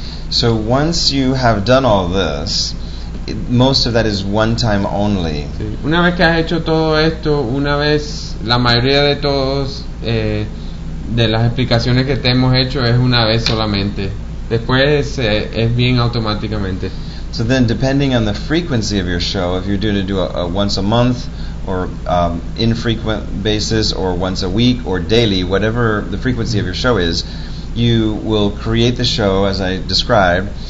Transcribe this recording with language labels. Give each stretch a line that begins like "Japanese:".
English: So once you have done all this, most of that is one time only.
Spanish: Sí. Una vez que has hecho todo esto, una vez, la mayoría de todos de las explicaciones que te hemos hecho es una vez solamente. Después es bien automáticamente.
English: So then, depending on the frequency of your show, if you're doing to do a once a month, or infrequent basis, or once a week, or daily, whatever the frequency of your show is, you will create the show as I described.